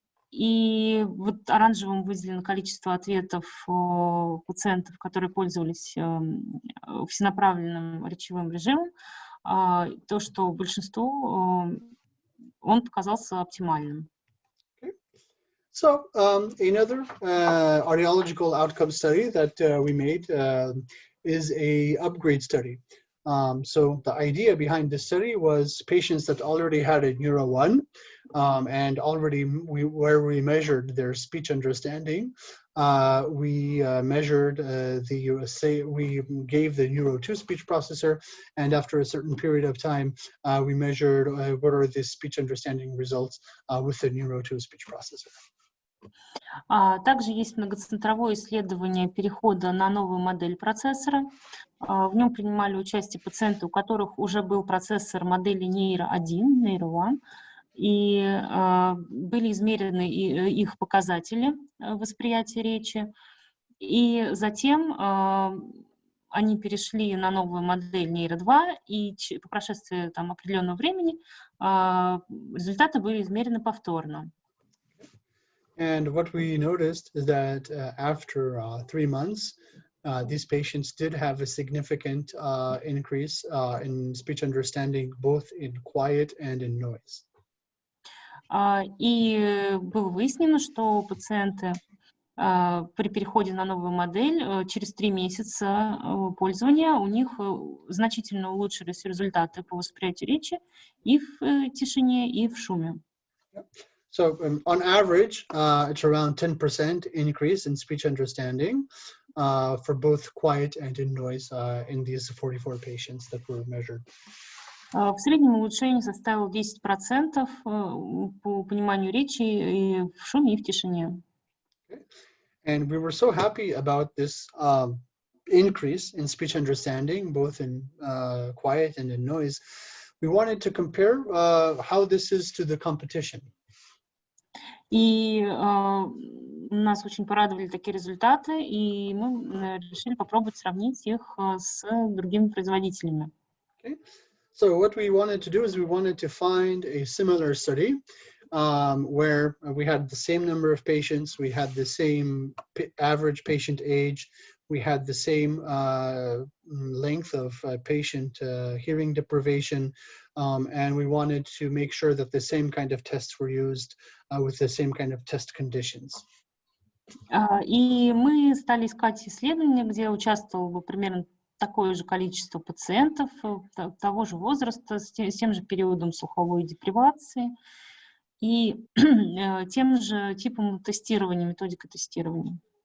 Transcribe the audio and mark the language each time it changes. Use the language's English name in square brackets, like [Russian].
[Russian] И вот оранжевым выделено количество ответов пациентов, которые пользовались всенаправленным речевым режимом, то, что большинству он показался оптимальным. [English] So another audiological outcome study that we made is a upgrade study. So the idea behind this study was patients that already had a Neuro 1 and already where we measured their speech understanding. We measured we gave the Neuro 2 speech processor, and after a certain period of time, we measured what are the speech understanding results with the Neuro 2 speech processor. [Russian] Также есть многоцентровое исследование перехода на новую модель процессора. В нем принимали участие пациенты, у которых уже был процессор модели Neuro 1, Neuro 1, и были измерены их показатели восприятия речи. И затем они перешли на новую модель Neuro 2, и по прошествии определенного времени результаты были измерены повторно. [English] And what we noticed is that after 3 months, these patients did have a significant increase in speech understanding, both in quiet and in noise. [Russian] И было выяснено, что пациенты при переходе на новую модель через 3 месяца пользования у них значительно улучшились результаты по восприятию речи и в тишине, и в шуме. [English] So on average, it's around 10% increase in speech understanding for both quiet and in noise in these 44 patients that were measured. [Russian] В среднем улучшение составило 10% по пониманию речи и в шуме, и в тишине. [English] And we were so happy about this increase in speech understanding, both in quiet and in noise. We wanted to compare how this is to the competition. [Russian] И нас очень порадовали такие результаты, и мы решили попробовать сравнить их с другими производителями. [English] Okay. So what we wanted to do is we wanted to find a similar study where we had the same number of patients, we had the same average patient age, we had the same length of patient hearing deprivation, and we wanted to make sure that the same kind of tests were used with the same kind of test conditions. [Russian] И мы стали искать исследования, где участвовало бы примерно такое же количество пациентов того же возраста, с тем же периодом слуховой депривации и тем же типом тестирования, методикой тестирования.